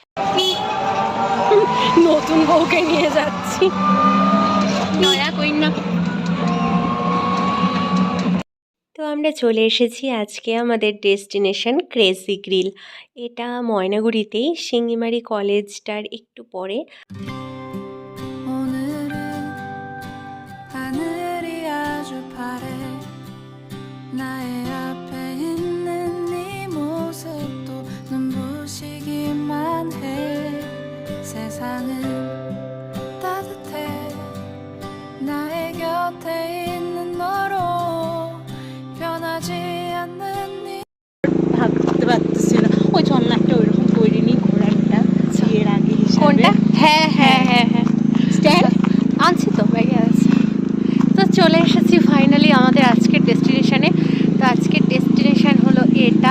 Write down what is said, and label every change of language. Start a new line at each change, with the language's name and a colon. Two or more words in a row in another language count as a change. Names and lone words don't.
Bangla: নতুন বউকে নিয়ে যাচ্ছি, নয়া কইনা। তো আমরা চলে এসেছি আজকে আমাদের ডেস্টিনেশন ক্রেজি গ্রিল। এটা ময়নাগুড়িতেই, সিঙ্গিমারি কলেজটার একটু পরে।
Korean: 오늘은 하늘이 아주 파래 나의 앞에 있는 네 모습도 눈부시기만 해 세상은 따뜻해 나의 곁에 있는 너로 변하지 않는 네
Bangla: ভাবতে পারতেছি না, ওই চন্নাটা ওইরকম করিনি ঘোরাটা বিয়ের আগে হিসাবে। কোনটা? হ্যাঁ হ্যাঁ হ্যাঁ হ্যাঁ, স্ট্যান্ড আনছি তো, ব্যাগে আছে। তো চলে এসেছি ফাইনালি আমাদের আজকের ডেস্টিনেশনে। তো আজকের ডেস্টিনেশন হলো এটা।